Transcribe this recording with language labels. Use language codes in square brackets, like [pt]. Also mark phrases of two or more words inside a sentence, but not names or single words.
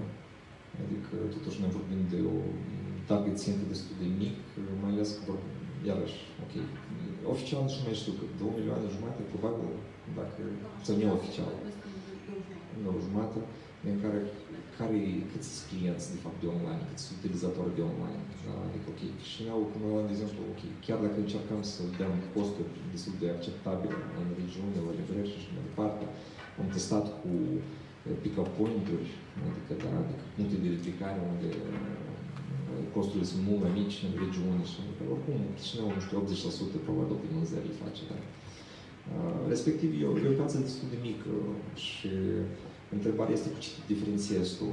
[ro] Adică, totuși, noi vorbim de o target țintă destul de mic, mai ales că vorbim, iarăși, ok, oficial nici nu mai știu, că 2 milioane jumate, probabil, dacă, sau neoficial, 2 jumate, în câți sunt clienți, de fapt, de online, câți sunt utilizatori de online. Da? Adică, ok, Chișinău, când noi luăm, de exemplu, ok, chiar dacă încercăm să dăm costuri destul de acceptabile în regiune, la livrări și mai departe, am testat cu pick-up point-uri, adică, da, adică puncte de ridicare unde costurile sunt mult mai mici în regiune și oricum, Chișinău, nu știu, 80% probabil din vânzări face, da. Respectiv, e o piață destul de mică și Întrebarea este cu ce te diferențiezi tu.